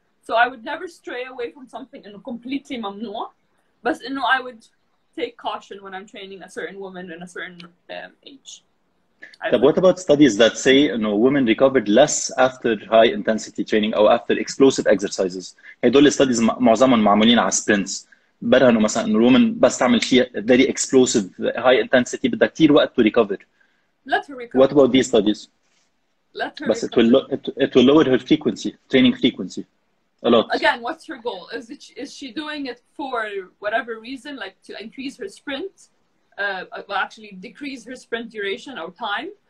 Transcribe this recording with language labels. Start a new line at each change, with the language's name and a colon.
English: So I would never stray away from something completely
Arabic: ممنوع,
English: but I would take caution when I'm training a certain woman in a certain age. But what about studies that say women recovered less after high intensity training or after explosive exercises?
Arabic: هدول studies معظمهم معمولين على sprints. برهنوا مثلا انه الwoman بس تعمل شيء
English: very explosive high intensity
Arabic: بدها كثير وقت
English: to recover. Let her recover. What about these studies? Let her But recover. it will lower her frequency, training frequency. A lot. Again, what's her goal? Is she doing it for whatever reason, like to increase her sprint, well, actually decrease her sprint duration or time?